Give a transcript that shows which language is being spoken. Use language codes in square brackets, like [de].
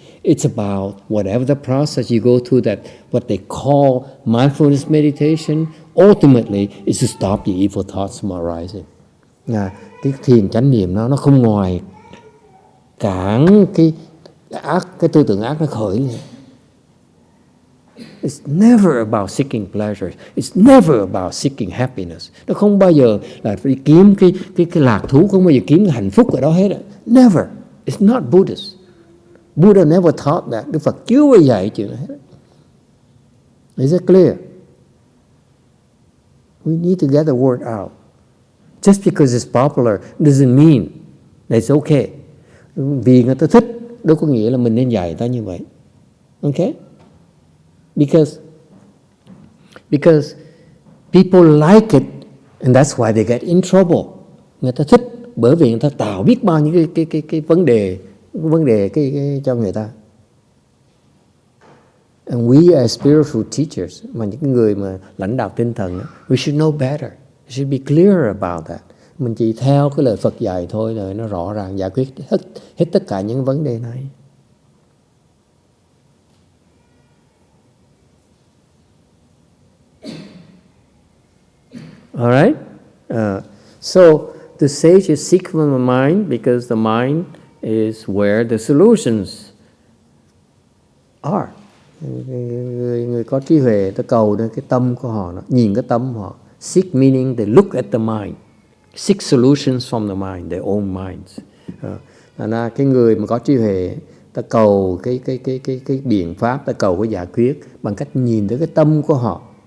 [en] It's about whatever the process you go through, that what they call mindfulness meditation, ultimately is to stop the evil thoughts from arising. [vi] Cái thiền chánh niệm nó không ngoài cản cái tư tưởng ác nó khởi lên. [en] It's never about seeking pleasures. It's never about seeking happiness. [vi] Nó không bao giờ là đi kiếm cái lạc thú, không bao giờ kiếm cái hạnh phúc ở đó hết. [en] Never. It's not Buddhist. Buddha never taught that. [vi] Đức Phật chưa bao giờ dạy chuyện này hết. [en] Is it clear? We need to get the word out. Just because it's popular doesn't mean that it's okay. [vi] Vì người ta thích, đâu có nghĩa là mình nên dạy ta như vậy. [en] Okay? Because people like it, and that's why they get in trouble. [vi] Người ta thích bởi vì người ta tạo biết bao nhiêu cái vấn đề cái cho người ta. [en] And we as spiritual teachers, [vi] mà những người mà lãnh đạo tinh thần, [en] we should know better. We should be clear about that. [vi] Mình chỉ theo cái lời Phật dạy thôi, rồi nó rõ ràng giải quyết hết tất cả những vấn đề này. [en] All right? So the sages seek from the mind because the mind is where the solutions are. [vi] Người có trí huệ, ta cầu đến cái tâm của họ, nhìn cái tâm họ. [en] Seek meaning they look at the mind. Seek solutions from the mind, their own minds. [vi] Cái người mà có trí huệ, ta cầu cái biện pháp, ta cầu cái giải quyết bằng cách nhìn tới cái tâm của họ.